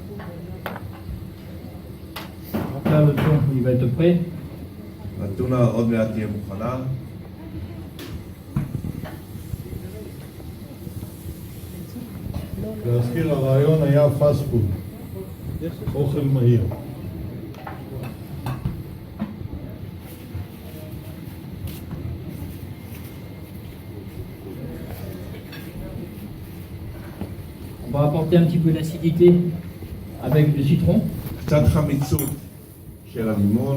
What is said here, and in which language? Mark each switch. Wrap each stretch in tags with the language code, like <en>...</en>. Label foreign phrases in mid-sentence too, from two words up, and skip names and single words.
<fr>Donc là, le thon, il va être prêt.</fr> <he>הטונה עוד מעט תהיה מוכנה. להזכיר, הרעיון היה</he> <en>fast food,</en> <he>אוכל מהיר.</he> <fr>On va apporter un petit peu d'acidité avec du citron.</fr> <he>קצת חמיצות של הלימון.</he>